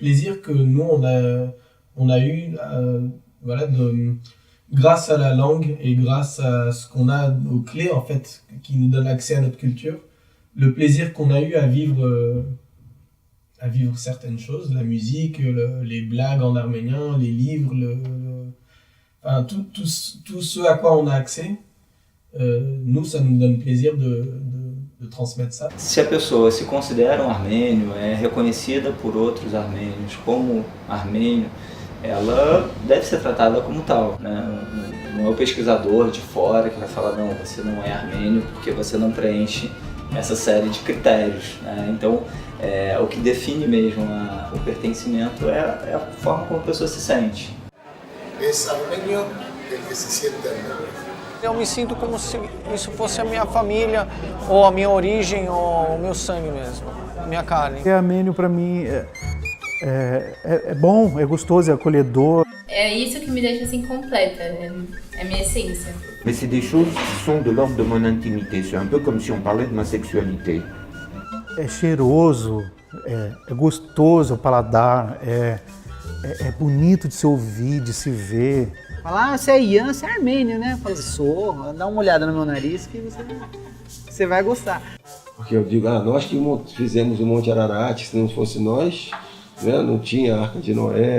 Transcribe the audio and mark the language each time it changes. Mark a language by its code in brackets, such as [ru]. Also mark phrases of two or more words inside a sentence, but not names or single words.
[fr] plaisir que nous on a eu voilà, grâce à la langue et grâce à ce qu'on a aux clés en fait qui nous donnent accès à notre culture, le plaisir qu'on a eu à vivre certaines choses, la musique, les blagues en arménien, les livres, enfin, tout ce à quoi on a accès, nous, ça nous donne plaisir de transmettre ça. [pt] Se a pessoa se considera armênio, é reconhecida por outros armênios como armênio, ela deve ser tratada como tal, né? Não é o pesquisador de fora que vai falar, não, você não é armênio porque você não preenche essa série de critérios, né? Então, o que define mesmo o pertencimento é a forma como a pessoa se sente. [es] Es armenio el que se siente armenio. [pt] Eu me sinto como se isso fosse a minha família, ou a minha origem, ou o meu sangue mesmo, a minha carne. Armênio para mim é bom, é gostoso, é acolhedor. É isso que me deixa assim completa, é a minha essência. [fr] Mais c'est des choses qui sont de l'ordre de mon intimité, c'est un peu comme si on parlait de ma sexualité. [pt] É cheiroso, é gostoso o paladar, é bonito de se ouvir, de se ver. Falar, você é Ian, você é armênio, né? Fala, sou, dá uma olhada no meu nariz que você vai gostar. Porque eu digo, nós que fizemos o Monte Ararat, se não fosse nós, né, não tinha a Arca de Noé.